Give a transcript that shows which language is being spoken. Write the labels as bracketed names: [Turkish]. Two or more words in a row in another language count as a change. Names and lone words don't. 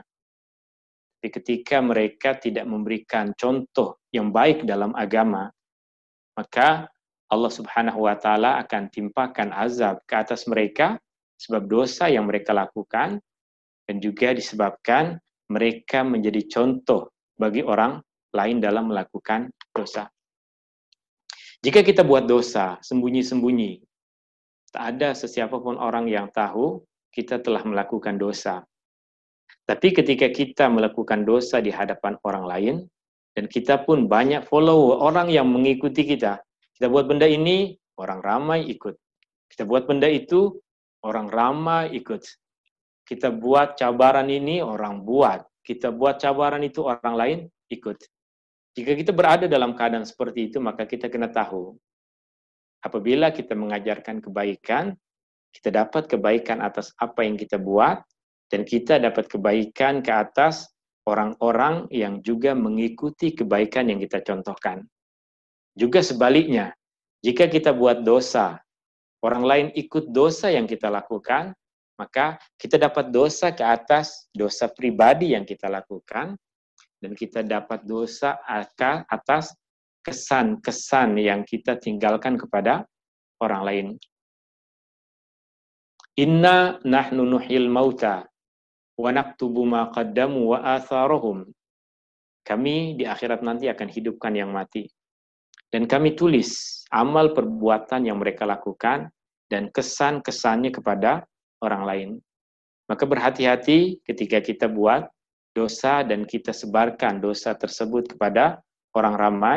[Malay] Tapi ketika mereka tidak memberikan contoh yang baik dalam agama, maka Allah [Arabic] سبحانه وتعالى [Malay] akan timpakan azab ke atas mereka sebab dosa yang mereka lakukan, dan juga disebabkan mereka menjadi contoh bagi orang lain dalam melakukan dosa. Jika kita buat dosa sembunyi-sembunyi, tak ada sesiapapun orang yang tahu kita telah melakukan dosa. Tapi ketika kita melakukan dosa di hadapan orang lain, dan kita pun banyak follower, orang yang mengikuti kita. Kita buat benda ini, orang ramai ikut. Kita buat benda itu, orang ramai ikut. Kita buat cabaran ini, orang buat. Kita buat cabaran itu, orang lain ikut. Jika kita berada dalam keadaan seperti itu, maka kita kena tahu. Apabila kita mengajarkan kebaikan, kita dapat kebaikan atas apa yang kita buat, dan kita dapat kebaikan ke atas orang-orang yang juga mengikuti kebaikan yang kita contohkan. Juga sebaliknya, jika kita buat dosa, orang lain ikut dosa yang kita lakukan, maka kita dapat dosa ke atas dosa pribadi yang kita lakukan, dan kita dapat dosa atas kesan-kesan yang kita tinggalkan kepada orang lain. [Arabic] إنا نحن نحيي الموتى ونكتب ما قدموا وآثارهم. [Malay] Kami di akhirat nanti akan hidupkan yang mati. Dan kami tulis amal perbuatan yang mereka lakukan dan kesan-kesannya kepada orang lain. Maka berhati-hati ketika kita buat dosa dan kita sebarkan dosa tersebut kepada orang ramai.